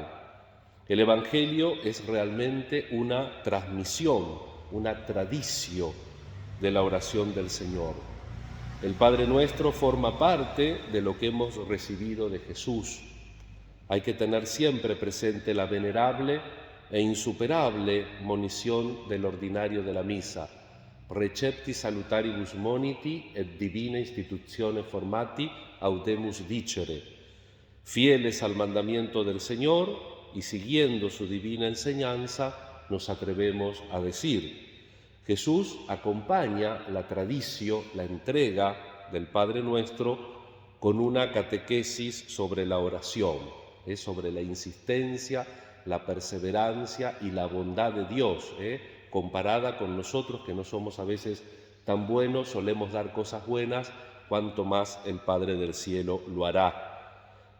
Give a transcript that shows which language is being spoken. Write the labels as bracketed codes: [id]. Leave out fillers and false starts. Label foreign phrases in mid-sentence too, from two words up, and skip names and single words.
[es] El Evangelio es realmente una transmisión, una tradición de la oración del Señor. El Padre Nuestro forma parte de lo que hemos recibido de Jesús. Hay que tener siempre presente la venerable e insuperable monición del ordinario de la misa: [la] recepti salutaribus moniti et divina institutione formati audemus dicere. [es] Fieles al mandamiento del Señor y siguiendo su divina enseñanza, nos atrevemos a decir. Jesús acompaña la tradición, la entrega del Padre Nuestro con una catequesis sobre la oración, sobre la insistencia, la perseverancia y la bondad de Dios, comparada con nosotros que no somos a veces tan buenos, solemos dar cosas buenas, cuanto más el Padre del Cielo lo hará.